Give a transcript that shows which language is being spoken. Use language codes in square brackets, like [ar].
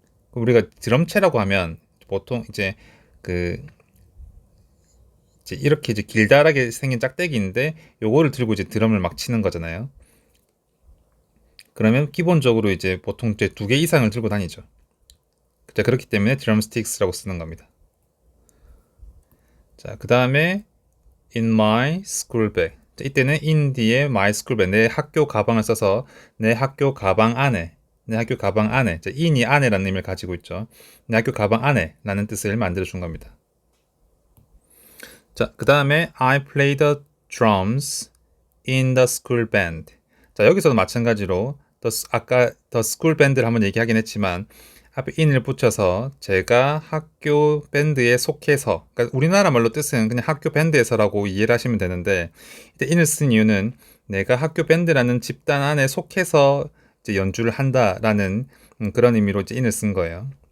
[ko] 우리가 드럼체라고 하면 보통 이제 이렇게 이제 길다랗게 생긴 짝대기인데 요거를 들고 이제 드럼을 막 치는 거잖아요. 그러면 기본적으로 이제 보통 이제 2개 이상을 들고 다니죠. 그렇기 때문에 drumsticks라고 쓰는 겁니다. 자, 그 다음에 [en] in my school bag. [ko] 자, 이때는 in 뒤에 [en] my school bag, [ko] 내 학교 가방을 써서 내 학교 가방 안에, 내 학교 가방 안에, 자, in이 안에라는 의미를 가지고 있죠. 내 학교 가방 안에 라는 뜻을 만들어 준 겁니다. 자, 그 다음에 [en] I play the drums in the school band. [ko] 자, 여기서도 마찬가지로 아까 [en] the school band [ko] 를 한번 얘기하긴 했지만 앞에 in을 붙여서 제가 학교 밴드에 속해서, 그러니까 우리나라 말로 뜻은 그냥 학교 밴드에서라고 이해를 하시면 되는데 이때 in을 쓴 이유는 내가 학교 밴드라는 집단 안에 속해서 이제 연주를 한다라는 그런 의미로 이제 in을 쓴 거예요.